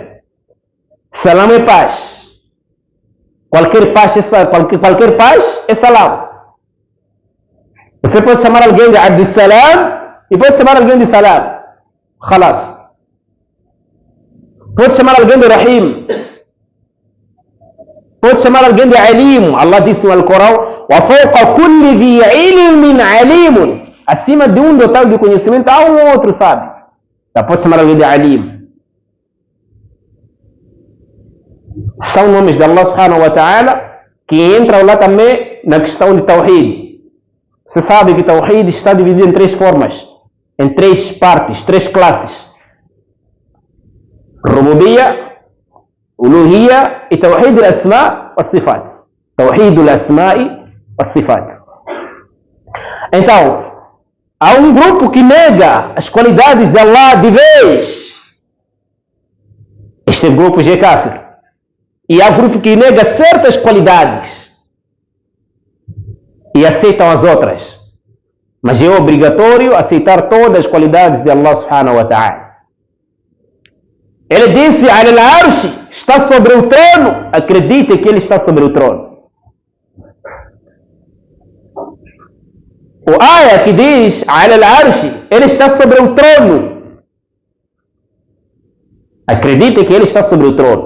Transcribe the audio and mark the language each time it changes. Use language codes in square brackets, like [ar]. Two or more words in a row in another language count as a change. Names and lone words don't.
[pt] Salam é paz. Qualquer paz é Salam. Você pode chamar alguém de Abdussalam e pode chamar alguém de Salam. Khalas. Pode chamar alguém de Rahim. Pode chamar alguém de Alim. Allah disse no Alcorão: [ar] وَفَوْقَ كُلِّ ذِي عِلْمٍ عَلِيمٌ. [pt] Acima de um dotado de conhecimento há um outro sábio. Já pode chamar alguém de Alim. São nomes de Allah [ar] سبحانه وتعالى [pt] que entram lá também na questão de Tawhid. Você sabe que Tawhid está dividido em três formas, em três partes, três classes: Rububiyya, Uluhiyya e [ar] توحيد الأسماء والصفات. توحيد الأسماء والصفات. [pt] Então, há um grupo que nega as qualidades de Allah de vez. Este grupo já é kafir. E há um grupo que nega certas qualidades e aceitam as outras. Mas é obrigatório aceitar todas as qualidades de Allah [ar] سبحانه وتعالى. [pt] Ele disse: Al-Arsh está sobre o trono. Acredite que ele está sobre o trono. O ayah que diz Al-Arsh, ele está sobre o trono. Acredite que ele está sobre o trono.